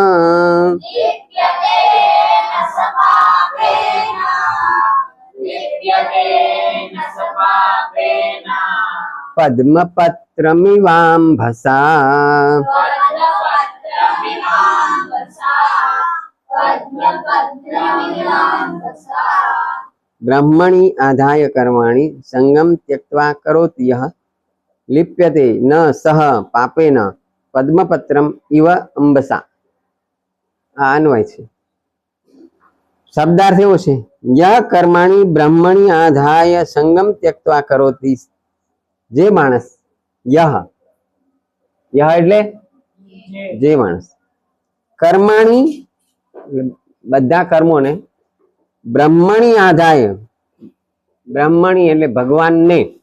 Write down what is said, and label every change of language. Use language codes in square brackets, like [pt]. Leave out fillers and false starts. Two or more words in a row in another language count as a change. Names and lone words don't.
[sa] पद्मपत्रमिवाम्भसा ब्रह्मणि आधाय कर्माणि संगम त्यक्त्वा करोति यः लिप्यते न सह पापेन पद्मपत्रम इव अंबसा [gu] अन्वय છે શબ્દાર્થ એવો છે [sa] यः कर्माणि ब्रह्मणि आधाय संगम त्यक्त्वा करोति [gu] જે માણસ [sa] यः यः [gu] એટલે જે માણસ કર્માણિ બધા કર્મોને [sa] ब्रह्मणि आधाय [gu] બ્રહ્મણિ એટલે ભગવાનને